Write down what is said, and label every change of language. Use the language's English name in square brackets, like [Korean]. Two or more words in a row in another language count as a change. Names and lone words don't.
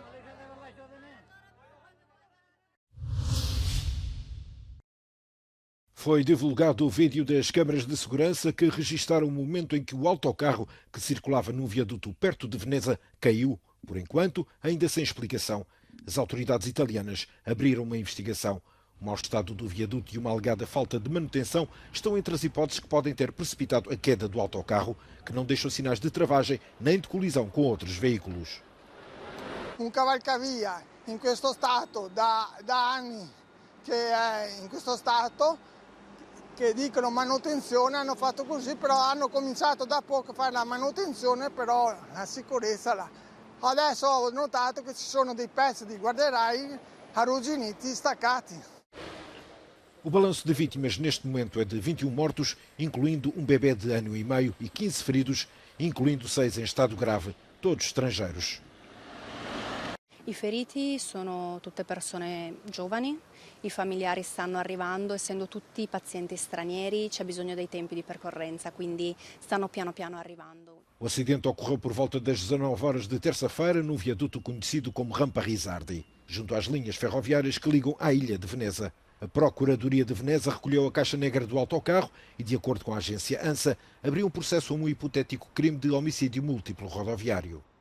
[Portuguese] Foi divulgado o vídeo das câmaras de segurança que registaram o momento em que o autocarro que circulava num viaduto perto de Veneza caiu, por enquanto, ainda sem explicação. As autoridades italianas abriram uma investigação. O mau estado do viaduto e uma alegada falta de manutenção estão entre as hipóteses que podem ter precipitado a queda do autocarro, que não deixou sinais de travagem nem de colisão com outros veículos. [Italian] Cavalcavia in questo stato da anni che è in questo stato, che dicono manutenzione, hanno fatto così, però hanno cominciato da poco a fare la manutenzione, però la sicurezza là. Adesso ho notato che ci sono dei pezzi di guardrail arrugginiti, staccati. [Portuguese] O balanço de vítimas neste momento é de 21 mortos, incluindo um bebê de ano e meio, e 15 feridos, incluindo 6 em estado grave, todos estrangeiros. [Italian] I feriti sono tutte persone giovani, i familiari stanno arrivando, essendo tutti pazienti stranieri c'è bisogno dei tempi di percorrenza, quindi stanno piano piano arrivando. [Portuguese] O acidente ocorreu por volta das 19 horas de terça-feira num viaduto conhecido como Rampa Risardi, junto às linhas ferroviárias que ligam à ilha de Veneza. A Procuradoria de Veneza recolheu a caixa negra do autocarro e, de acordo com a agência ANSA, abriu um processo a um hipotético crime de homicídio múltiplo rodoviário.